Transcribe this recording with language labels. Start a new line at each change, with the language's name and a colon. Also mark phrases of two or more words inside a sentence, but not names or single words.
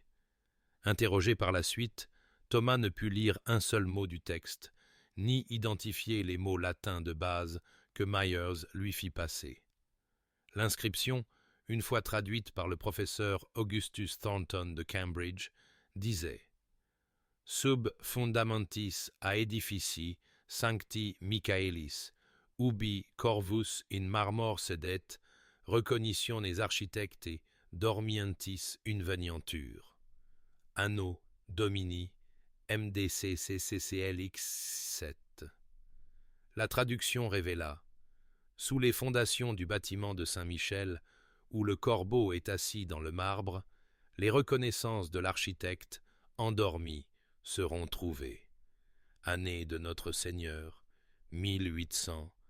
French: Interrogé par la suite, Thomas ne put lire un seul mot du texte, ni identifier les mots latins de base que Myers lui fit passer. L'inscription, une fois traduite par le professeur Augustus Thornton de Cambridge, disait
Latin: « Sub fundamentis aedifici sancti Michaelis, ubi corvus in marmor sedet, recognitiones architecti dormientis inveniantur. Anno Domini MDCCCCLX7.
French: » La traduction révéla « Sous les fondations du bâtiment de Saint-Michel, où le corbeau est assis dans le marbre, les reconnaissances de l'architecte, endormi, seront trouvées. Année de notre Seigneur, 1887.